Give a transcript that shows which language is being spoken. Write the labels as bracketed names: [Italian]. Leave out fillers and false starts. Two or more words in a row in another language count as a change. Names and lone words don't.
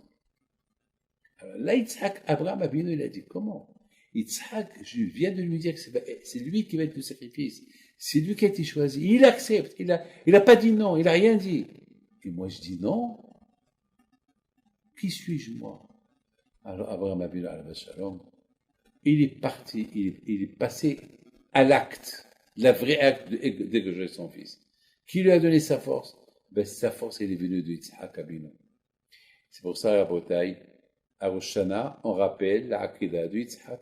[French] Alors là, Yitzhak, Abraham Abinu, il a dit, comment? Yitzhak, je viens de lui dire que c'est lui qui va être le sacrifice. C'est lui qui a été choisi. Il accepte. Il a pas dit non. Il a rien dit. Et moi, je dis non. Qui suis-je, moi? Alors, Abraham Abinu, [Hebrew] עליו שלום, [French] il est parti, il est passé à l'acte, la vraie acte d'égorger son fils. Qui lui a donné sa force? Ben, sa force, elle est venue de Yitzhak Abinu. C'est pour ça, à Botaï, à Rosh Hashanah, on rappelle la Akedah de Yitzhak.